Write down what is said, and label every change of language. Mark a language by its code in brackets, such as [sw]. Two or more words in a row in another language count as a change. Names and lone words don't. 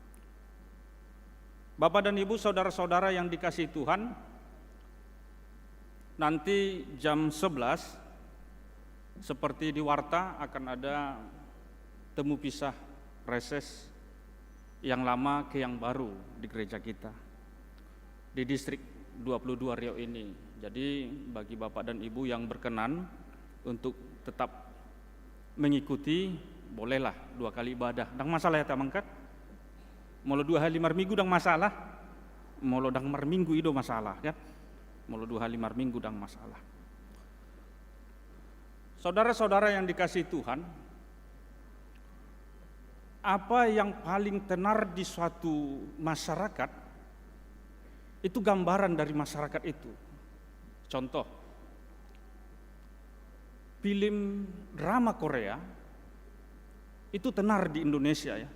[id] Bapak dan Ibu, saudara-saudara yang dikasihi Tuhan, nanti jam 11 seperti di Warta akan ada temu pisah reses yang lama ke yang baru di gereja kita di distrik 22 Riau ini. Jadi bagi Bapak dan Ibu yang berkenan untuk tetap mengikuti, bolehlah 2 kali ibadah. [bbc] Dang masalah ya tamangkat? Molo 2 hari 5 minggu dang masalah. Molo dang minggu itu masalah kan? Molo 2 hari 5 minggu dang masalah. [id] Saudara-saudara yang dikasihi Tuhan, apa yang paling tenar di suatu masyarakat itu gambaran dari masyarakat itu. Contoh, film drama Korea itu tenar di Indonesia ya.